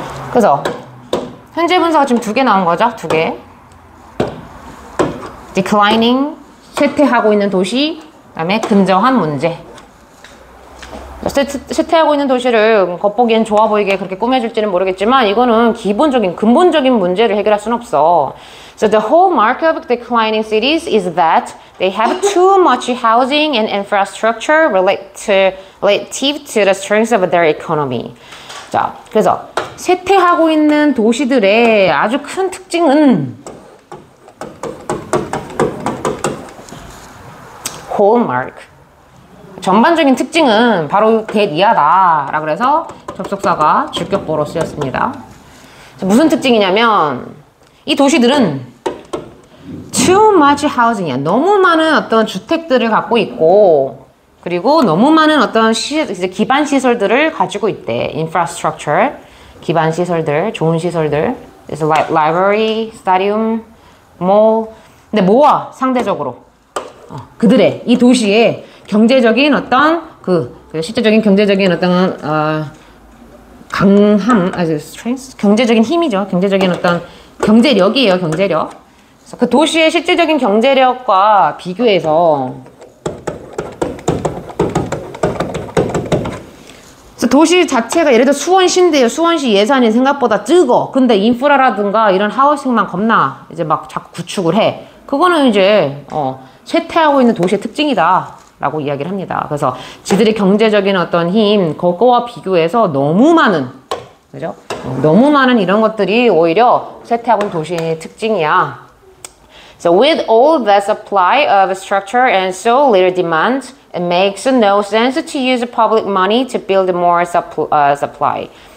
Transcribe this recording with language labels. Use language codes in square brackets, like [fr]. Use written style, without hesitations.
[ko] 그래서 현재 분사가 지금 2개 나온 거죠. 2개. declining, 쇠퇴하고 있는 도시, 그 다음에 근저한 문제. 쇠퇴하고 있는 도시를 겉보기엔 좋아 보이게 그렇게 꾸며줄지는 모르겠지만 이거는 기본적인 근본적인 문제를 해결할 수는 없어. [en] So the whole mark of declining cities is that they have too much housing and infrastructure relative to the strength of their economy. [ko] 자, 그래서 쇠퇴하고 있는 도시들의 아주 큰 특징은 whole mark. 전반적인 특징은 바로 that 이하다 라고 해서 접속사가 주격보로 쓰였습니다. 무슨 특징이냐면 이 도시들은 [en] too much housing [ko] 이야. 너무 많은 어떤 주택들을 갖고 있고 그리고 너무 많은 어떤 기반 시설들을 가지고 있대. infrastructure, 기반 시설들, 좋은 시설들. 그래서 library, stadium, mall. 근데 뭐와 상대적으로 그들의 이 도시의 경제적인 어떤 실제적인 경제적인 어떤 강함, strength, 경제적인 힘이죠. 경제적인 어떤 경제력이에요. 경제력. 그래서 그 도시의 실질적인 경제력과 비교해서 그래서 도시 자체가 예를 들어 수원시인데요. 수원시 예산이 생각보다 적어. 근데 인프라라든가 이런 하우싱만 겁나 이제 막 자꾸 구축을 해. 그거는 이제 쇠퇴하고 있는 도시의 특징이다 라고 이야기를 합니다. 그래서 지들의 경제적인 어떤 힘, 그거와 비교해서 너무 많은, 그죠? 너무 많은 이런 것들이 오히려 쇠퇴하고 있는 도시의 특징이야. [en] So with all the supply of structure and so little demand, it makes no sense to use public money to build more supply.